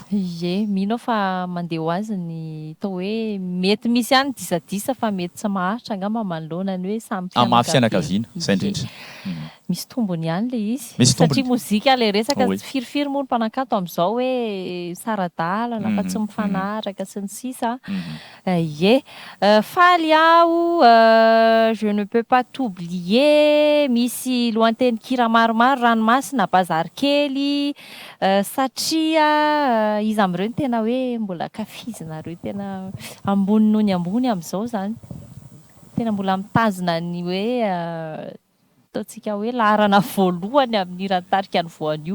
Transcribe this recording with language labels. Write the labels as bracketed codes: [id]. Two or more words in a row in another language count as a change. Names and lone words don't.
[mg] Ie, mino fa mandeha ho azy ny tao hoe mety misy ihany disadisa fa mety tsy maharitra angamba manoloana ny hoe samy fianakaviana. Zay indrindra. Misy tombony ihany le izy. Satria mozika le resaka firifiry moa ny mpanakanto amin'izao hoe saradalana fa tsy mifanaraka sy ny sisa. Ie, faly aho, [fr] je ne peux pas t'oublier, [mg] misy lohateny kira maromaro ranomasina bazary kely satria izy amin'ireo tena hoe mbola kafizinareo tena ambony noho ny ambony amin'izao zany. Tena mbola mitazona ny hoe ataontsika hoe laharana voalohany amin'ny rantarika ny voanio.